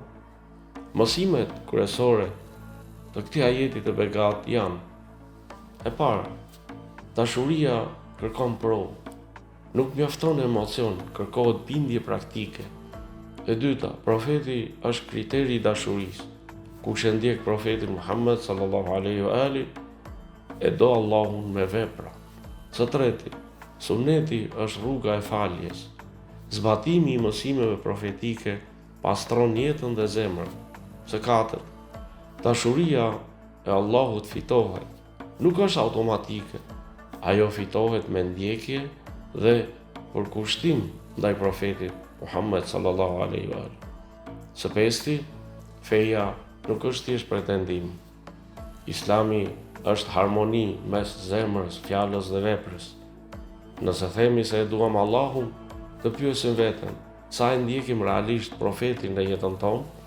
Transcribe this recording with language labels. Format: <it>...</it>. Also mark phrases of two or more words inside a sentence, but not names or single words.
<sq>Mësimet kryesore të këtij ajeti të begat janë: e para, dashuria kërkon provë. Nuk mjafton emocion, kërkohet bindje praktike. E dyta, profeti është kriteri i dashurisë. Kush e ndjek profetin Muhammed</sq> <ar>صلى الله عليه وآله,</ar> <sq>e do Allahun me vepra. Së treti, suneti është rruga e faljes. Zbatimi i mësimeve profetike pastron jetën dhe zemrën. Së katërt, dashuria e Allahut fitohet. Nuk është automatike. Ajo fitohet me ndjekje dhe përkushtim ndaj profetit Muhammed</sq> <ar>صلى الله عليه وسلم.</ar> <sq>Së pesti, feja nuk është thjesht pretendim. Islami është harmoni mes zemrës, fjalës dhe veprës. Nëse themi se e duam Allahun, të pyesim veten, sa e ndjekim realisht profetin në jetën tonë?</sq>